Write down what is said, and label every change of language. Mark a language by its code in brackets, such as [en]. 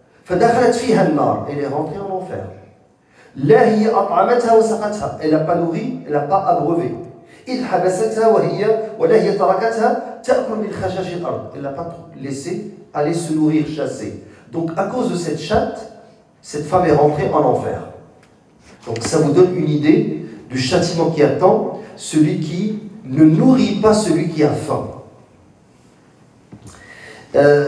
[fr] Elle est rentrée en enfer. Elle n'a pas nourri, elle n'a pas abreuvé. [ar] إذ حبستها ولا هي تركتها تأكل من خشاش الأرض. [fr] Elle n'a pas laissé aller se nourrir, chasser. Donc à cause de cette chatte, cette femme est rentrée en enfer. Donc ça vous donne une idée du châtiment qui attend celui qui ne nourrit pas celui qui a faim.